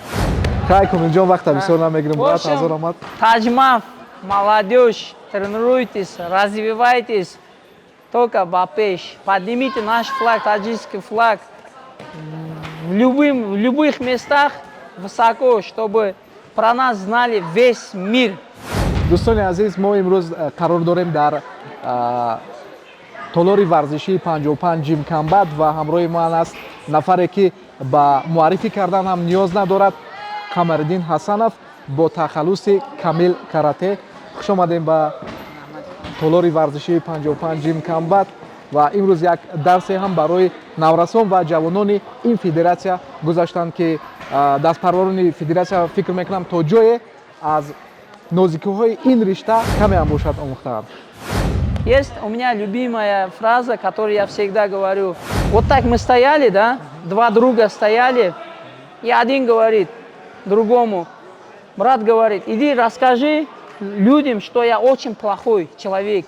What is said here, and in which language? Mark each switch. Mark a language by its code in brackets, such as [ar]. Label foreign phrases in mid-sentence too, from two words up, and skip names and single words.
[ru] В общем, Таджмав, молодежь, тренируйтесь, развивайтесь, только бапеш. Поднимите наш флаг, таджикский флаг. В любых местах высоко, чтобы про нас знали весь мир. [fa] دوستان عزیز ما امروز قرار داریم در تالار ورزشی 55 جیم کمبد و همراه ما است نفری که با معرفی کردن هم نیاز ندارد قمرالدین حسنов با تخلص کامل کاراته. خوش آمدیم به تالار ورزشی 55 جیم کمبد و امروز یک درس هم برای نورسان و جوانان این فدراسیا گذاشتند که دستپروران فدراسیا فکر میکنم تا جای از نازکی‌های این رشته کمی هم باشد آموختند. [ru] Есть у меня любимая фраза, которую я всегда говорю. Вот так мы стояли, да, два друга стояли, и один говорит другому, брат говорит, иди расскажи людям, что я очень плохой человек.